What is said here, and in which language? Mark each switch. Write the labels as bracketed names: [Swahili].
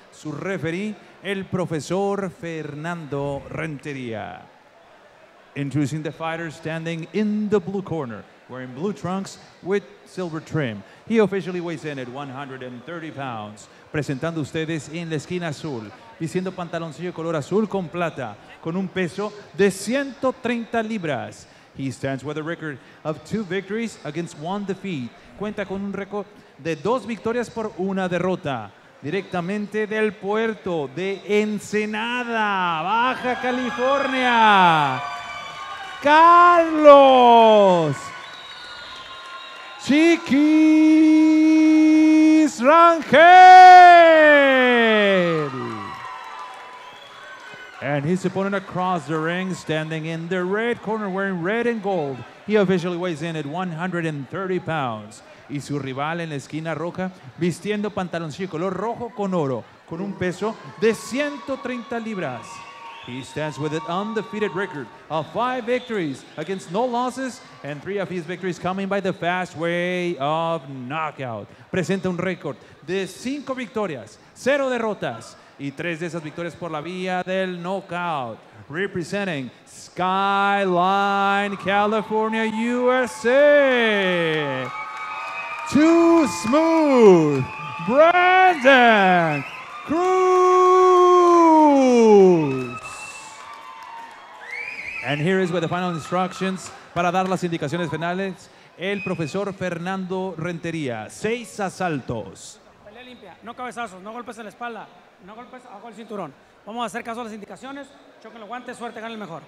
[Spanish] su referee, el profesor Fernando Rentería. [English] Introducing the fighter standing in the blue corner, wearing blue trunks with silver trim. He officially weighs in at 130 pounds. [Spanish] Presentando ustedes en la esquina azul, vistiendo pantaloncillo color azul con plata, con un peso de 130 libras. [English] He stands with a record of 2 victories against 1 defeat. [Spanish] Cuenta con un récord de 2 victorias por 1 derrota. Directamente del puerto de Ensenada, Baja California, Carlos Chiquis Rangel. [English] And his opponent across the ring, standing in the red corner, wearing red and gold. He officially weighs in at 130 pounds. [Spanish] Y su rival en la esquina roja, vistiendo pantaloncillo color rojo con oro, con un peso de 130 libras. [English] He stands with an undefeated record of 5 victories against no losses, and 3 of his victories coming by the fast way of knockout. [Spanish] Presenta un récord de 5 victorias, 0 derrotas, y 3 de esas victorias por la vía del knockout. [English] Representing Skyline, California, USA. Too Smooth, Brandon Cruz. And here is with the final instructions. [Spanish] Para dar las indicaciones finales, el profesor Fernando Rentería. 6 asaltos. Pelea limpia, no cabezazos, no golpes en la espalda, no golpes abajo del cinturón. Vamos a hacer caso a las indicaciones. Choquen los guantes, suerte, gane el mejor.